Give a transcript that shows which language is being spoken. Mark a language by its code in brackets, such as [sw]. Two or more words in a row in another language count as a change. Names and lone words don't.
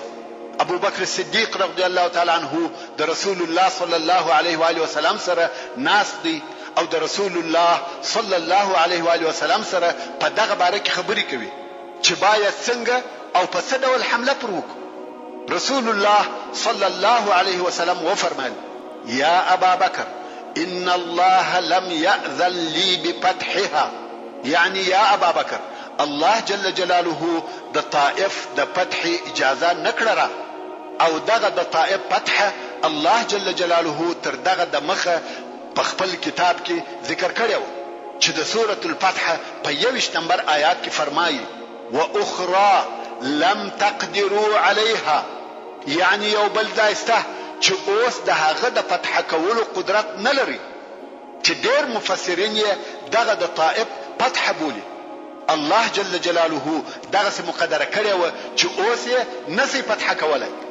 [ps] ابو بکر صدیق [ar] رضی الله تعالی عنه [ps] د رسول الله [ar] صلی الله علیه و آله وسلم [ps] سره ناست دی او د رسول الله [ar] صلی الله علیه و آله وسلم [ps] سره په دغه باره کې خبرې کوي چې باید څنګه او په څه ډول حمله پر وکړو. [ar] رسول الله صلی الله علیه وسلم وفرمایل: یا ابا بکر ان الله لم يأذن لي بفتحها، [ps] یعنی [ar] یا ابا بکر، [ps] الله جل جلاله د طائف د فتح اجازه نکړه او دغه د طائف فتح الله جل جلاله تر دغه د مخه په خپل کتاب کې ذکر کړو چې د سورۃ الفتح په 21 نمبر آیات کې فرمایي: [ar] واخرى لم تقدروا عليها، [ps] یعنی یو بل ځای سته چې اوس د هغه د فتح کولو قدرت نه لري، چې ډېر مفسرین یې دغه د طائف فتح بولي. الله جل جلاله دغه څه مقدره کړی و چې اوس یې نسي فتح کولای.